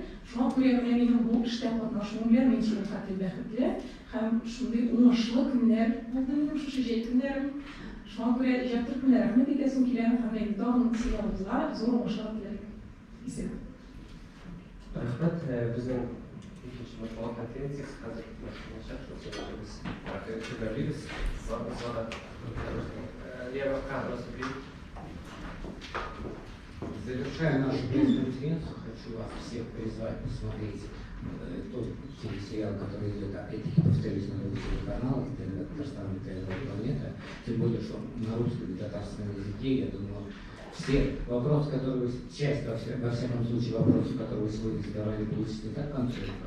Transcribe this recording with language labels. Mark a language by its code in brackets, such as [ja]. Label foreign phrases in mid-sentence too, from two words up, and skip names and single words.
[tt] Шуңа күрә менә минем бу эштә катнашуым белән мин шулкатый бәхетле һәм шундый уңышлы көннәр булды минем шушы җәй көннәрем. Шуңа күрә иҗаттыр көннәр рәхмәт итәсем килә һәм инде тагын сериалыбызга зур уңышлар теләйм. Исән. Рәхмәт, безнең икенче матбугат конференциясы хәзер башланачак, [ru] Завершая нашу пресс-конференцию, хочу вас всех призвать посмотреть тот телесериал, который идет, опять-таки, повторюсь, на двух телеканалах, это Татарстан, это «Планета», тем более, что на русском и татарском языке, я думаю, все вопросы, которые вы, часть, во всяком случае, вопросов, которые вы сегодня задавали, получите так конкретно.